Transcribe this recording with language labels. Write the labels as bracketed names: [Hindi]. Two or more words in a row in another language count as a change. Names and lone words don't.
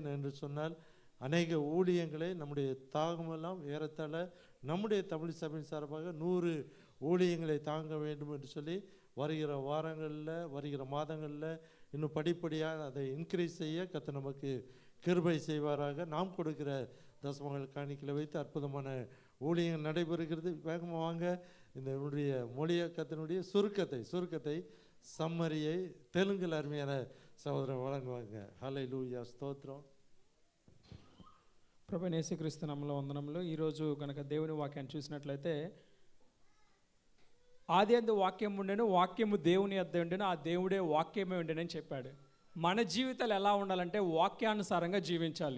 [Tamil] என்று சொன்னால் அநேக ஊழியங்களை நம்முடைய தாகமெல்லாம் ஏறத்தாழ நம்முடைய தமிழ் சபையின் சார்பாக 100 ஊழியங்களை தாங்க வேண்டும் என்று சொல்லி வருகிற வாரங்களில் வருகிற மாதங்களில் இன்னும் படிப்படியாக அதை இன்க்ரீஸ் செய்ய கர்த்தர் நமக்கு கிருபை செய்வாராக. நாம் கொடுக்கிற தசமங்கள் காணிக்கையில் வைத்து அற்புதமான ஊழியங்கள் நடைபெறுகிறது. வேகமாக வாங்க. இந்த மொழிய கர்த்தனுடைய சுருக்கத்தை சம்மரியை தெலுங்கில் அருமையான சகோதரர் வழங்குவாங்க. [Telugu] హల్లెలూయా స్తోత్రం. ప్రభువైన యేసుక్రీస్తు నామములో వందనములు. ఈరోజు కనుక దేవుని వాక్యాన్ని చూసినట్లయితే ఆది యందు వాక్యం ఉండెను, వాక్యము దేవుని యొద్ద ఉండెను, ఆ దేవుడే వాక్యమే ఉండెనని చెప్పాడు. మన జీవితాలు ఎలా ఉండాలంటే వాక్యానుసారంగా జీవించాలి.